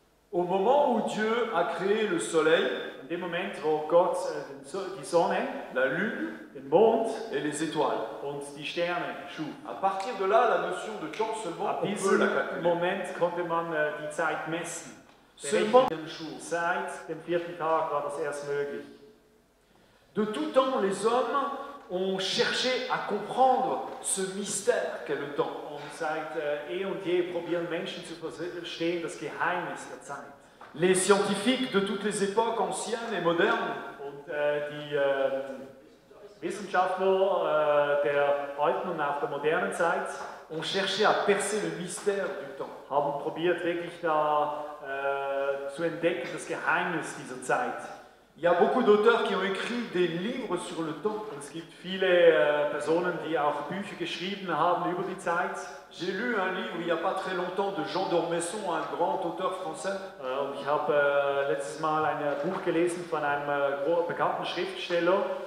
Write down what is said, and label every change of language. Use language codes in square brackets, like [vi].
[fr] Au moment où Dieu a créé le soleil, [de] In dem Moment, wo Gott die Sonne, [fr] la lune [de] den Mond [fr] et les étoiles. [de] und die Sterne schuf. [fr] À partir de là, la notion de temps seulement, [de] Ab [fr] on peut [de] diesem [fr] la calculer. [de] Moment konnte man die Zeit messen. [fr] Seulement, [de] Seit dem 4. Tag war das erst möglich. [fr] de tout temps, les hommes ont cherché à comprendre ce mystère qu'est le temps. [de] Und seit eh und je probieren Menschen zu verstehen das Geheimnis der Zeit. [fr] Les scientifiques de toutes les époques, anciennes et modernes, [de] Und die Wissenschaftler der alten und auch der modernen Zeit [fr] ont cherché à percer le mystère du temps. [de] haben probiert, wirklich da zu entdecken, das Geheimnis dieser Zeit. [fr] Il y a beaucoup d'auteurs qui ont écrit des livres sur le temps. [de] Und es gibt viele Personen, die auch Bücher geschrieben haben über die Zeit. [fr] J'ai lu un livre il n'y a pas très longtemps de Jean d'Ormesson, un grand auteur français. [de] Und ich habe letztes Mal ein Buch gelesen von einem bekannten Schriftsteller.